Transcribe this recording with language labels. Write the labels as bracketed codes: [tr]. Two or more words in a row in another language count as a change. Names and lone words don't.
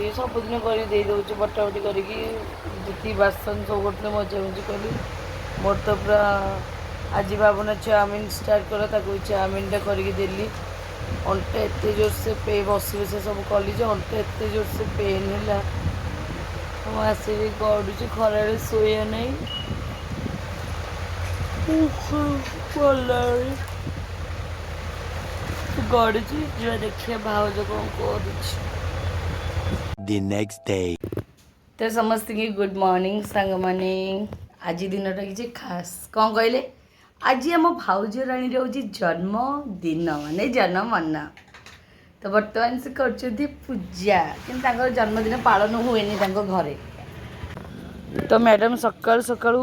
[or] ସବୁଦିନ କରି ଦେଇଦେଉଛି ବଟାବଟି କରିକି ଯେତିକି ବାସନ ସବୁ କରୁଥିଲେ ମଜାମଜି କଲି ମୋର ତ ପୁରା ଆଜି ଭାବୁନା ଚାଉମିନ ଷ୍ଟାର୍ଟ କଲା ତାକୁ ଚାଉମିନଟା କରିକି ଦେଲି ଅଣ୍ଟା ଏତେ ଜୋରସେ ବସି ବସି ସବୁ କଲି ଯେ ଅଣ୍ଟା ଏତେ ଜୋରସେ ପେନ୍ ହେଲା ମୁଁ ଆସିକି ଗଡ଼ୁଛି ଖରାରେ ଶୋଇବା ନାହିଁ ଗଡ଼ୁଛି ଯିବା ଦେଖିବା ଭାଉଜ କ'ଣ କରୁଛି [en] The next day. [or] ତ ସମସ୍ତଙ୍କୁ [en] good morning [or] ସାଙ୍ଗମାନେ ଆଜି ଦିନଟା କିଛି ଖାସ୍ କ'ଣ କହିଲେ ଆଜି ଆମ ଭାଉଜ ରାଣୀର ହେଉଛି ଜନ୍ମଦିନ ମାନେ ଜନ୍ମଦିନ ତ ବର୍ତ୍ତମାନ ସେ କରୁଛନ୍ତି ପୂଜା କିନ୍ତୁ ତାଙ୍କର ଜନ୍ମଦିନ ପାଳନ ହୁଏନି ତାଙ୍କ ଘରେ ତ ମ୍ୟାଡ଼ାମ୍ ସକାଳୁ ସକାଳୁ